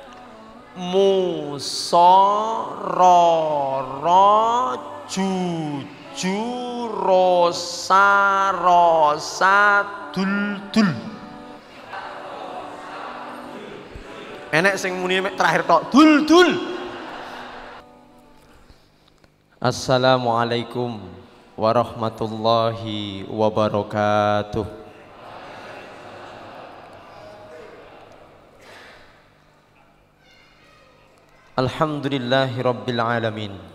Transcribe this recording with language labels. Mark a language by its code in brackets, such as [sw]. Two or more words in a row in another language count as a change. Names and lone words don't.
[jv] Musororo, Juju, Rosa, Rosa, Dul. Enek sing muni terakhir tok, Dul. [ar] السلام عليكم ورحمة الله وبركاته. الحمد لله رب العالمين.